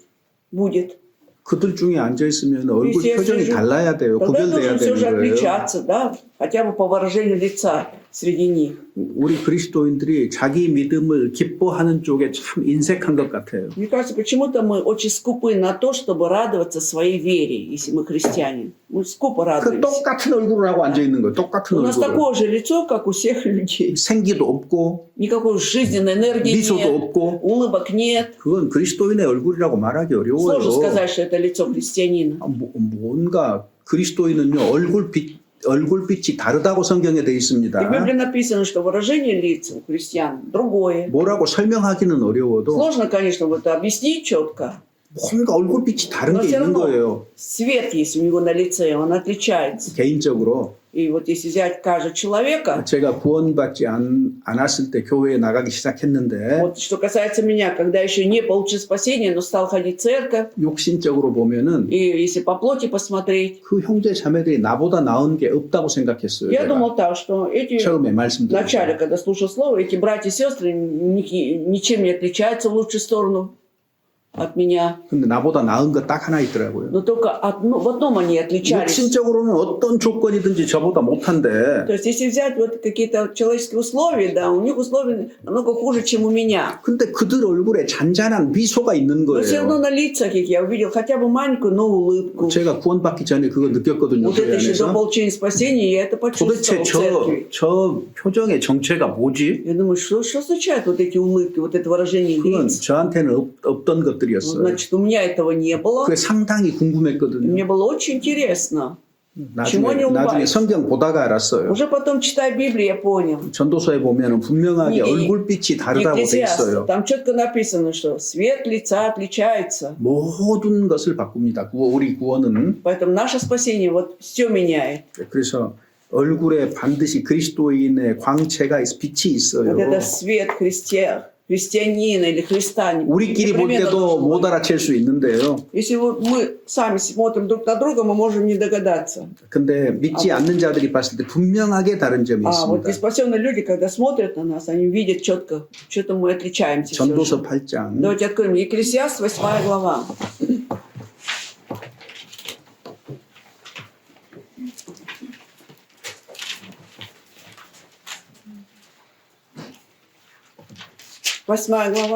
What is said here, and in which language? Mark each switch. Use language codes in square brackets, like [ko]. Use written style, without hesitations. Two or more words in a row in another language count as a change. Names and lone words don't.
[ru] Будет. [ko] 그들 중에 앉아 있으면 얼굴 [ru] Если я [ko] 표정이 [ru] сижу, [ko] 달라야 돼요. [ru] Тогда [ko] 구별돼야 [ru] должен все же [ko] 되는 거예요. [ru] отличаться, да, хотя бы по выражению лица среди них. [ko] 우리 그리스도인들이 자기 믿음을 기뻐하는 쪽에 참 인색한 것 같아요. [ru] Мне кажется, почему-то мы очень скупы на то, чтобы радоваться своей вере, если мы христиане. Мы скупо [ko] 그 [ru] радуемся. [ko] 똑같은 얼굴을 하고 앉아 있는 거예요. 똑같은 [ru] У нас [ko] 얼굴을. [ru] такое же лицо, как у всех людей. [ko] 생기도 없고 [ru] Никакой жизненной энергии [ko] 미소도 [ru] нет, [ko] 없고 [ru] улыбок нет. [ko] 그건 그리스도인의 얼굴이라고 말하기 어려워요. [ru] Сложно сказать, что это лицо христианина. [ko] 뭔가 그리스도인은요 얼굴빛이 다르다고 성경에 돼 [ru] И в [ko] 있습니다. [ru] Библии написано, что выражение лиц у христиан другое. [ko] 뭐라고 설명하기는 어려워도 [ru] Сложно, конечно, вот это объяснить четко. [ko] 뭔가 얼굴빛이 다른 [ru] Но [ko] 게 [ru] все [ko] 있는 [ru] равно [ko] 거예요. [ru] свет есть у него на лице, он отличается. [ko] 개인적으로 [ru] И вот если взять каждого человека, [ko] 제가 구원받지 않았을 때 교회에 나가기 시작했는데 [ru] вот что касается меня, когда еще не получил спасения, но стал ходить в церковь, [ko] 욕심적으로 보면은 [ru] и если по плоти посмотреть, [ko] 그 형제 자매들이 나보다 나은 게 없다고 생각했어요. [ru] я [ko] 제가. [ru] думал так, что эти [ko] 처음에 [ru] вначале, [ko] 말씀드렸죠. [ru] когда слушал слово, эти братья и сестры ничем не отличаются в лучшую сторону от меня. [ko] 근데 나보다 나은 거 딱 하나 있더라고요. [ru] Но только в одном они отличались. [ko] 육신적으로는 어떤 조건이든지 저보다 못한데 [ru] То есть, если взять вот какие-то человеческие условия, да, у них условия намного хуже, чем у меня. [ko] 근데 그들 얼굴에 잔잔한 미소가 있는 [ru] Но все равно [ko] 거예요. [ru] на лицах их я увидел хотя бы маленькую, но улыбку. [ko] 제가 구원받기 전에 그거 느꼈거든요. [ru] Вот [ko] 교회 [ru] это еще до [ko] 안에서. [ru] получения спасения я это [ko] 도대체 [ru] почувствовал в церкви. [ko] 저 표정의 정체가 뭐지? [ru] Я думаю, что означают вот эти улыбки, вот это выражение [ko] 그건 [ru] лиц? [ko] 저한테는 없던 [ru] Ну, [ko] 것들이었어요. [ru] значит, у меня этого не было. [ko] 그게 상당히 [ru] И [ko] 궁금했거든요. [ru] мне было очень интересно. Чему они [ko] 나중에 [ru] улыбаются? [ko] 성경 보다가 알았어요. [ru] Уже потом, читая Библию, я понял. [ko] 전도서에 보면 분명하게 이- 얼굴빛이 다르다고 돼 [ru] Екклесиаст, [ko] 있어요. [ru] там четко написано, что свет лица отличается. [ko] 모든 것을 바꿉니다. 우리 구원은. [ru] Поэтому наше спасение вот все меняет. [ko] 그래서 얼굴에 반드시 그리스도인의 광채가 빛이 있어요. [ru] Вот это свет христианина или Христа. [ko] 우리끼리 볼 [ru] непременно [ko] 때도 [ru] должен быть. [ko] 못 알아챌 수 있는데요. [ru] Если вот мы сами смотрим друг на друга, мы можем не догадаться. [ko] 근데 믿지 않는 자들이 봤을 때 분명하게 다른 점이 [ru] А вот [ko] 있습니다. [ru] неспасенные люди, когда смотрят на нас, они видят четко, что-то мы отличаемся. всё [ko] 전도서 [ru] же. [ko] 8장 [ru] Давайте откроем Екклесиаст, 8 глава. Восьмая глава.